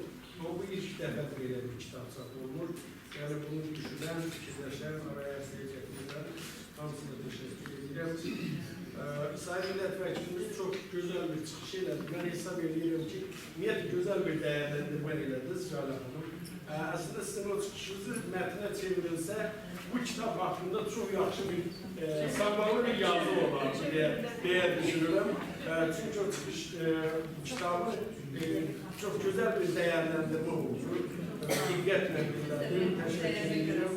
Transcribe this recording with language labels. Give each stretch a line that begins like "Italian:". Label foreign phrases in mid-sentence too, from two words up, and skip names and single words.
Turkish: Ama bu ilk defa böyle bir kitap satılır. Yani bunu düşünen, fikirleşen, araya seçtiğinler hamısına teşekkür ederim. Sayın Milletvekilimiz çok güzel bir çıkışıyla ben hesap ediyorum ki niyet güzel bir değerlendirme ile Zühal Hanım
Azerbaijani: Əslində sizin o çıxışınızı mətnə çevrilsə, bu kitab haqqında çox yaxşı bir savamlı bir yazı olardı deyə düşünürəm. Çünki o çıxış kitabı çox gözəl bir dəyərləndirmə oldu. Diqqətlə dinlədim, təşəkkür edirəm.